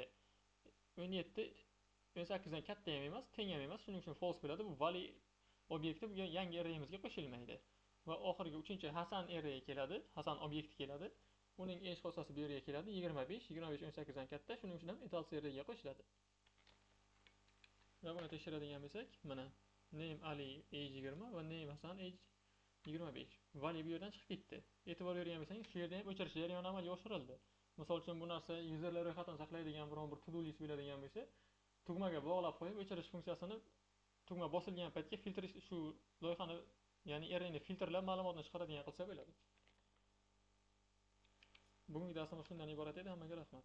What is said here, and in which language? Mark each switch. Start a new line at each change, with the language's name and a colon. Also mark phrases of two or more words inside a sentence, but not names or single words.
Uzbek: 17 18 dan katta ham emas, teng ham emas, shuning uchun false bo'ladi. Bu Vali obyekti bu yangi arrayimizga qo'shilmaydi. Va oxirgi uchinchi Hasan array keladi, Hasan obyekti keladi. Uning age xossasi bu yerga keladi 25, 25 18 dan katta, shuning uchun ham adults arrayga qo'shiladi. Va buni tekshiradigan bo'lsak, mana name Ali age 20 va name Hasan age 25. Vali bu yerdan chiqib ketdi. E'tibor bergan bo'lsangiz, shu yerda ham o'chirish jarayoni amalga oshirildi. Misol uchun bu narsa userlar ro'yxatini saqlaydigan biron bir
English: to-do list
Uzbek: bo'ladigan bo'lsa, tugmaga bog'lab qo'yib o'chirish funksiyasini tugma bosilgan paytga filtr shu loyihani, ya'ni arrayni filtrlab ma'lumotni chiqaradigan qilsa bo'ladi. Bugungi darsimiz shundan iborat edi. Hammaga rahmat.